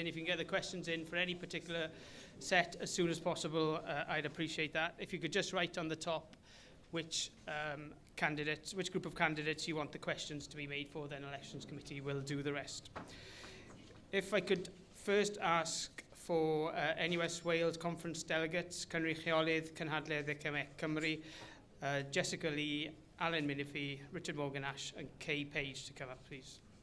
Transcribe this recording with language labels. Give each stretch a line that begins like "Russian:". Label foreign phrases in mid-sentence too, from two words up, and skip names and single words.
English: If you can get the questions in for any particular set as soon as possible, I'd appreciate that. If you could just write on the top which group of candidates you want the questions to be made for, then Elections Committee will do the rest. If I could first ask for NUS Wales Conference delegates,
Welsh: Cynrychiolydd Cynhadledd Cymru,
English: Jessica Lee, Alan Minifie, Richard Morgan-Ash and Kay Page to come up, please.